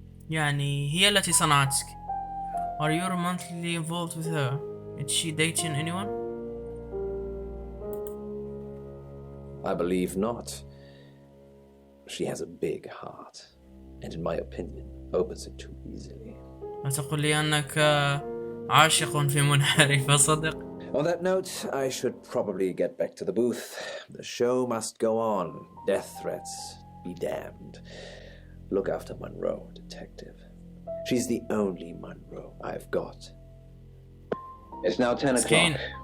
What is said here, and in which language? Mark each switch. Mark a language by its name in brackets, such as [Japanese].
[Arabic] يعني هي التي صنعتك. [English] Are you romantically involved with her? Is she dating anyone? I believe not. She has a big heart, and in my opinion, opens it too easily. [Arabic] لا تقل لي أنك عاشق في منحرف صدق. [English] On that note, I should probably get back to the booth. The show must go on. Death threats be damned. Look after Monroe, Detective. She's the only Monroe I've got. It's now 10 o'clock.